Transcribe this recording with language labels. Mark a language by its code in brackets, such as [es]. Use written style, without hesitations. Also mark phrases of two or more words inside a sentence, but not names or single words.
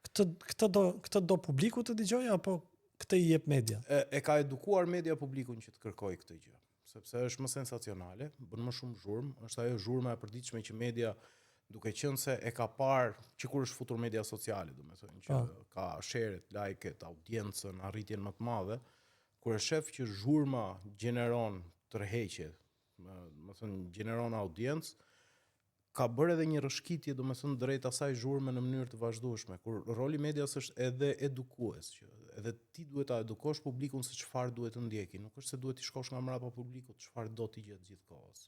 [sq] Këtë do publiku të dëgjojë apo këtë i jep media? E ka edukuar media publikun që të kërkojë këtë gjë, sepse është më sensacionale, bën më shumë zhurmë, është ajo zhurma e përditshme që media, duke qenë se e ka parë që kur është futur media sociale, domethënë që ka share-et, like-et, audiencën, arritjen më të madhe, kur e shef që zhurma gjeneron tërheqje, domethënë gjeneron audiencë, ka bërë edhe një rrëshqitje, domethënë drejt asaj zhurme në mënyrë të vazhdueshme, kur roli i medias është edhe edukues, që edhe ti duhet ta edukosh publikun se çfarë duhet të ndjeki, nuk është se duhet të shkosh nga mbrapa publikut çfarë do të gjetë gjithkohës.